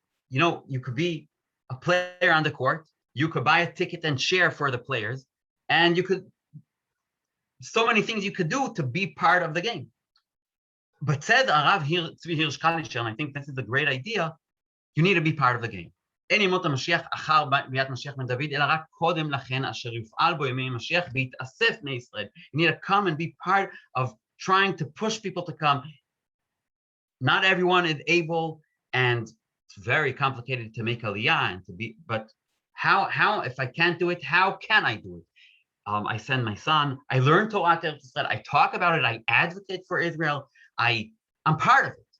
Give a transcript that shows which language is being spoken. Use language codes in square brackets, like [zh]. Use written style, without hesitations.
[en] You could be a player on the court, you could buy a ticket and share for the players, and so many things you could do to be part of the game. But said Arav Tzvi Hirsch Kalisher, and I think this is a great idea, you need to be part of the game. [he] אין ימות המשיח אחר ביאת משיח בן דוד, אלא רק קודם לכן אשר יופעל בו ימי משיח ויתאסף בני ישראל. [en] You need to come and be part of trying to push people to come. Not everyone is able, and it's very complicated to make aliyah and to be, but how if I can't do it, how can I do it? I send my son, I learn Torat, I talk about it, I advocate for Israel, I'm part of it.